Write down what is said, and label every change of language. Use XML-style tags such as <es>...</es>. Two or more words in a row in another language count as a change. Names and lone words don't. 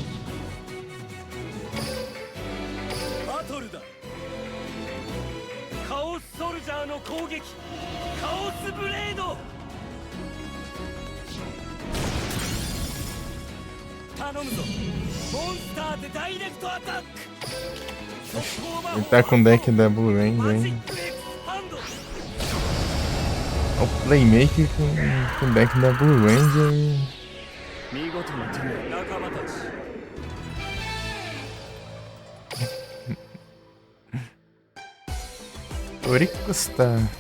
<ja>バトルだ。カオスソルジャーの攻撃。カオスブレード。頼むぞ。モンスターでダイレクトアタック。</ja> <pt>Ele tá com o deck da Blue Range,</pt> <ja>マジ</ja> <pt>hein?</pt> <ja>ック X ハンド。</ja> <pt>O Playmaker com o deck da Blue Range.</pt> <ja>見事な手目。仲間たち。</ja> <pt>Oricosta.</pt>